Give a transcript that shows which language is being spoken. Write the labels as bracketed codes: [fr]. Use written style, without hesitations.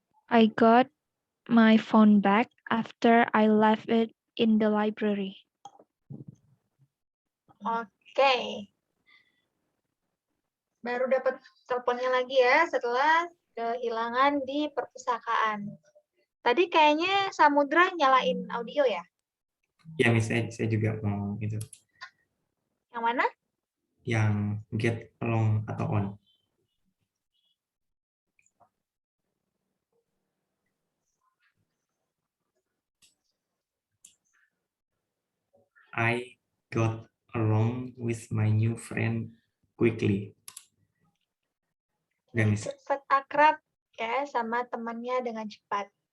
[en] I got my phone back after I left it in the library. Oke. [id] Baru dapat teleponnya lagi ya setelah kehilangan di perpustakaan. Tadi kayaknya Samudra nyalain audio ya? Ya, Miss, saya juga mau itu. Yang mana? Yang get along atau on. [en] I got along with my new friend quickly. [id] Udah, Miss. Cepat akrab ya sama temannya dengan cepat.